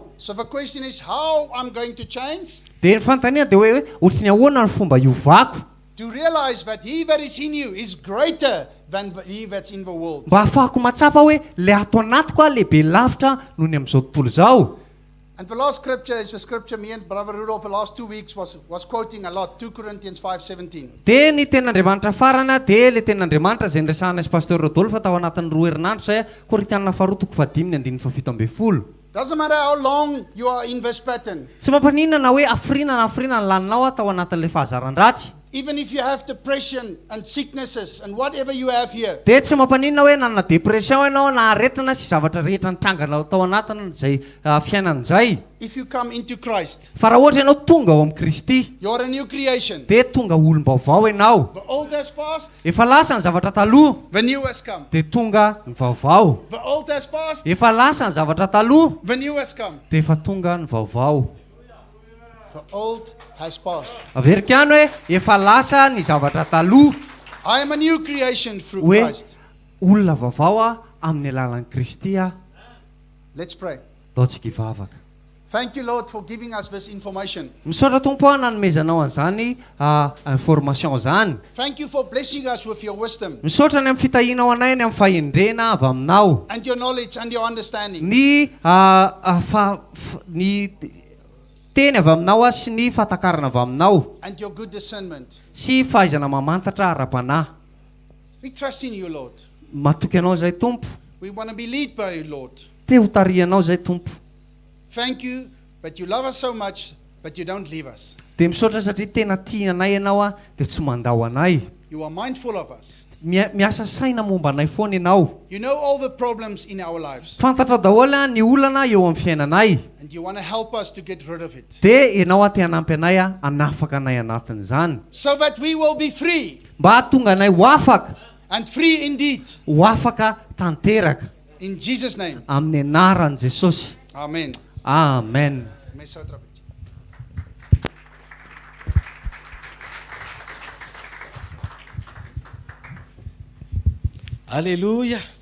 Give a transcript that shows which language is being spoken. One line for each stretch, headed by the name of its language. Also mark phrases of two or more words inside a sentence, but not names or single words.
English: So the question is how I'm going to change?
Malagasy: Dia ny fanontaniana dia hoe ohatrany ahoana ny fomba hiovako
English: To realize that he that is in you is greater than he that's in the world.
Malagasy: mba ahafahako matsapa hoe le ato anatiko lehibe lavitra noho ny amin'izao tontolo izao.
English: And the last scripture is the scripture me and Brother Rudolph the last 2 weeks was quoting a lot, 2 Corinthians 5:17.
Malagasy: Dia ny tenin'Andriamanitra farana dia le tenin'Andriamanitra zay niresahana sy pasteur Rodolphe tao anatin'ny 2 herinandro zay Korintiana faharoa toko 5:7.
English: Doesn't matter how long you are in this pattern.
Malagasy: Tsy mampaninana hoe afrina ny laninao tao anatin'ilay fahazaran-dratsy.
English: Even if you have depression and sicknesses and whatever you have here,
Malagasy: Dia tsy mampaninana hoe nanana depression ianao na aretina sy zavatra rehetra nitrangana tao anatiny zay fiainan'izay.
English: if you come into Christ,
Malagasy: Fa raha ohatra ianao tonga ao amin'ny Kristy
English: you are a new creation.
Malagasy: dia tonga olom-baovao ianao.
English: The old has passed,
Malagasy: Efa lasa ny zavatra taloha
English: the new has come.
Malagasy: dia tonga ny vaovao.
English: The old has passed,
Malagasy: Efa lasa ny zavatra taloha
English: the new has come.
Malagasy: dia efa tonga ny vaovao.
English: The old has passed.
Malagasy: Averika any hoe efa lasa ny zavatra taloha
English: I am a new creation through
Malagasy: hoe
English: Christ.
Malagasy: olona vaovao amin'ny alalan'i Kristy
English: Let's pray.
Malagasy: ataontsika hivavaka.
English: Thank you, Lord, for giving us this information.
Malagasy: Misaotra Tompo nanomezanao an'izany information zany.
English: Thank you for blessing us with your wisdom
Malagasy: Misaotra ny amin'ny fitahianao anay ny amin'ny fahendrena avy aminao.
English: and your knowledge and your understanding.
Malagasy: Ny ny teny avy aminao sy ny fahatakarana avy aminao
English: And your good discernment.
Malagasy: sy fahaizana mamantatra ara-panahy.
English: We trust in you, Lord.
Malagasy: Matoky anao zay Tompo.
English: We want to be led by you, Lord.
Malagasy: Te ho tarihanao zay Tompo.
English: Thank you that you love us so much, but you don't leave us.
Malagasy: Dia misaotra satria tena tia anay ianao dia tsy mandao anay.
English: You are mindful of us.
Malagasy: Miasa saina momba anay foana ianao.
English: You know all the problems in our lives,
Malagasy: Fantatrao daholo ny olana eo amin'ny fiainanay.
English: and you want to help us to get rid of it,
Malagasy: Dia ianao te hanampy anay hanafaka anay anatin'izany.
English: so that we will be free,
Malagasy: Mba hahatonga anay ho afaka,
English: and free indeed.
Malagasy: ho afaka tanteraka
English: In Jesus' name,
Malagasy: amin'ny anaran'i Jesosy.
English: amen.
Malagasy: Amen. Alléluia.